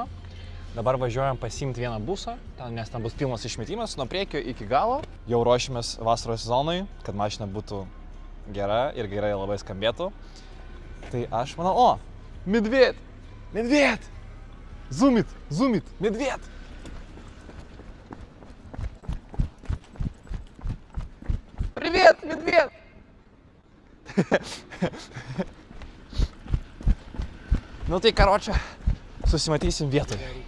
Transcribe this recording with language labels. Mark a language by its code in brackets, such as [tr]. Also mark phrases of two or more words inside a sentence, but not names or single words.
[lt] Dabar važiuojam pasiimti vieną busą, nes ten bus pilnas išmetimas, nuo priekio iki galo. Jau ruošimės vasaros sezonui, kad mašina būtų gera ir gerai labai skambėtų. Tai aš manau, medvėd, zoomit, medvėd. [ru] Привет, медведь! [lt] Ну tai, karočią, susimatysim vietoje.